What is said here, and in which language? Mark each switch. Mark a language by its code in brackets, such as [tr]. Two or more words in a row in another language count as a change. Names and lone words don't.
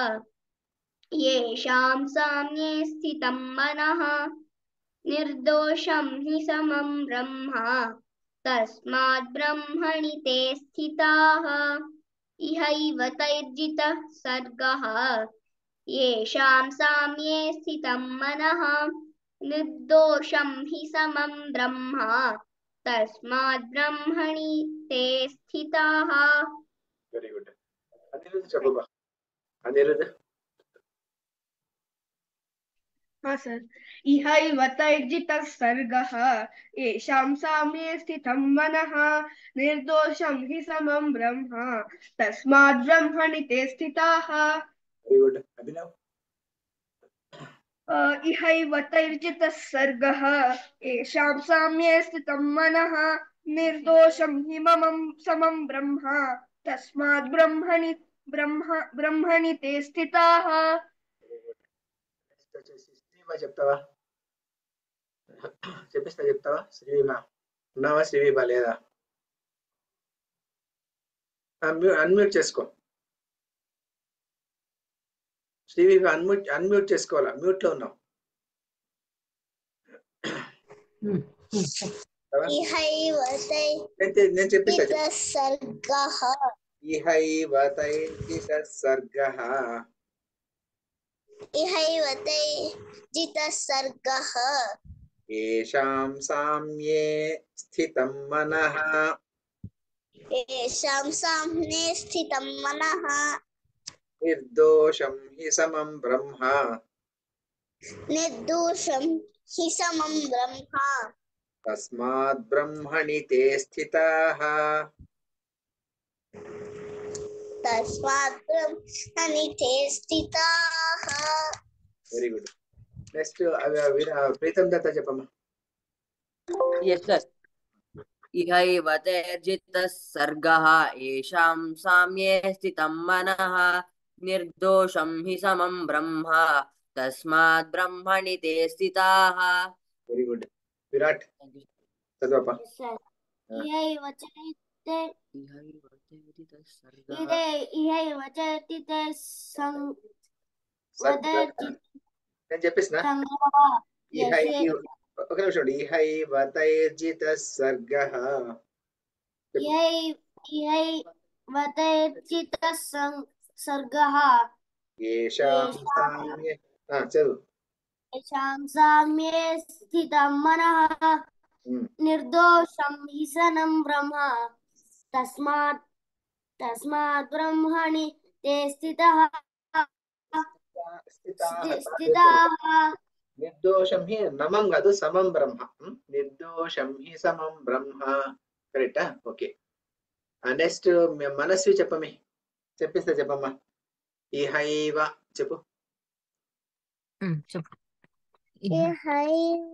[sa] येषां साम्ये स्थितं मनः निर्दोषं हि समं ब्रह्म तस्मात् ब्रह्मणि ते स्थिताः इहैव तैर्जितः सर्गः येषां साम्ये स्थितं मनः निर्दोषं हि समं ब्रह्म तस्मात् ब्रह्मणि ते स्थिताः [en] वेरी गुड अनिरुद्ध चलो अनिरुद्ध [hi] हाँ सर [sa] इहैव तैर्जितः सर्गः येषां साम्ये स्थितं मनः निर्दोषं हि समं ब्रह्म तस्मात् ब्रह्मणि ते स्थिताः [en] very good अभिनव [sa] इहैव तैर्जितः सर्गः येषां साम्ये स्थितं मनः निर्दोषं हि समं ब्रह्म तस्मात् ब्रह्मणि ते स्थिताः [te] శ్రీవీమా చెప్తావా చెప్తావా శ్రీవీమా ఉన్నావా శ్రీవీమా లేదా అన్మ్యూట్ చేసుకో శ్రీవీమా అన్మ్యూట్ చేసుకోవాలా మ్యూట్ లో ఉన్నావు నేను చెప్పిస్తా [sa] सर्गः ఇహైవ తైర్జితః సర్గః इहैव तैर्जितः सर्गः येषां साम्ये स्थितं मनः येषां साम्ये स्थितं मनः निर्दोषं हि समं ब्रह्म निर्दोषं हि समं ब्रह्म तस्मात् ब्रह्मणि ते स्थिताः तस्मात् ब्रह्मणि ते स्थिताः [en] very good next प्रीतम दत्ता చెప్పమ్మా yes sir [sa] इहैव तैर्जितः सर्गः येषां साम्ये स्थितं मनः निर्दोषं हि समं ब्रह्म तस्मात् ब्रह्मणि ते स्थिताः [en] very good विराट చదవప్పా [sa] इहैव तैर्जितः सर्गः इहैव चैर्जितः [te] నేను చెప్పేసిన ఒక నిమిషం [sa] ఇహైవ తైర్జితః సర్గః इहैव तैर्जितः सर्गः येषां साम्ये చదువు येषां साम्ये स्थितं मनः निर्दोषं हि समं ब्रह्म तस्मात् ब्रह्मणि ते स्थिताः స్థితాః నిర్దోషం హి నమం కాదు సమం బ్రహ్మ. నిర్దోషం హి సమం బ్రహ్మ. [te] కరెక్టా? ఓకే. నెక్స్ట్ మనస్వి చెప్పమి. చెప్పిస్తా చెప్పమ్మా. ఇహైవ చెప్పు. చెప్పు. [sa] ఇహైవ